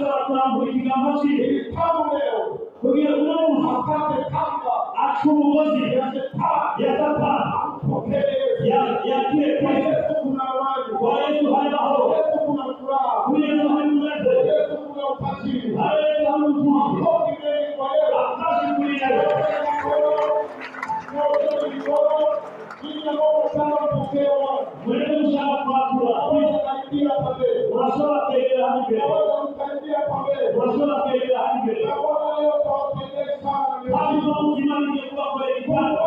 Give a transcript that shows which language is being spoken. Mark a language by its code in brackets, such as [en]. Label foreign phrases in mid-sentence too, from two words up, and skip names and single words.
[rn] kurambura ikiganza cyiwe [sw] Tangu leo [rn] kugira uno munsi [sw] apate kamba [rn] aca umugozi [sw] ya Shetani [rn] ya Satani [sw] ampokee [rn] yakire [sw] Kwa Kristo. Yesu kuna amani, [rn] Kwa Yesu hari amahoro, [sw] Kwa Yesu kuna furaha, [rn] kuri Yesu hari [sw] Kwa [rn] umunezero, [sw] Yesu kuna utajiri. [rn] hari Yesu hari ubutunzi. [sw] Makofi mengi kwa Yesu. [rn] Akashi kuri Yesu. Mwende mushaka kwakura, urashobora kwegera hano imbere, urashobora kwegera hano imbere. Kandi uno munsi Imana igiye kubakorera igitangaza.